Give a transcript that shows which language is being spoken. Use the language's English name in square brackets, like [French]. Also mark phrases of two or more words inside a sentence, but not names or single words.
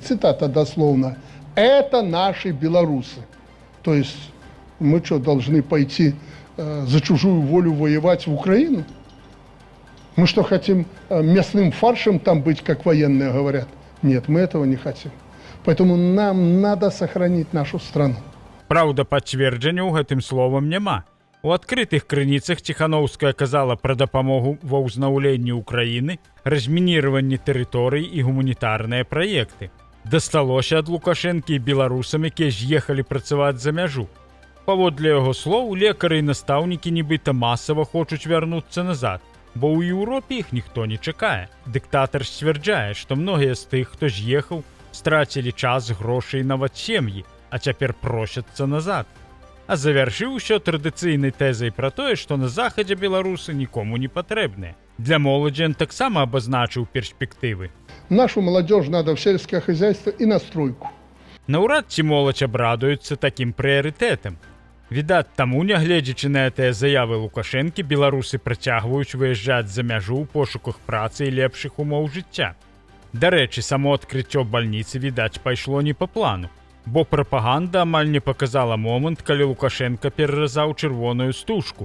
[Russian] Цитата дословно: это наши белорусы. То есть мы что, должны пойти за чужую волю воевать в Украину? Мы что, хотим мясным фаршем там быть, как военные говорят? Нет, мы этого не хотим. Поэтому нам надо сохранить нашу страну. [Belarusian] Праўда, пацверджанняў гэтым словам няма. У адкрытых крыніцах Ціханаўская казала пра дапамогу ва ўзнаўленні ўкраіны, размініраванні тэрыторый і гуманітарныя праекты. Дасталося ад Лукашэнкі і беларусам, якія з'ехалі працаваць за мяжу. Паводле яго слоў, лекары і настаўнікі нібыта масава хочуць вярнуцца назад, бо ў Еўропе іх ніхто не чакае. Дыктатар сцвярджае, што многія з тых, хто з'ехаў, страцілі час, грошы і нават сем'і, а цяпер просяцца назад. А завяршыў усё традыцыйнай тэзай пра тое, што на захадзе беларусы нікому не патрэбныя. Для моладзі ён таксама абазначыў перспектывы. [Russian] Нашу молодежь надо в сельское хозяйство и на стройку. [Belarusian] Наўрад ці моладзь абрадуецца такім прыярытэтам. Відаць, таму, нягледзячы на гэтыя заявы Лукашэнкі, беларусы працягваюць выязджаць за мяжу ў пошуках працы і лепшых умоў жыцця. Дарэчы, само адкрыццё бальніцы, відаць, пайшло не па плану, бо прапаганда амаль не паказала момант, калі Лукашенко пераразаў чырвоную стужку.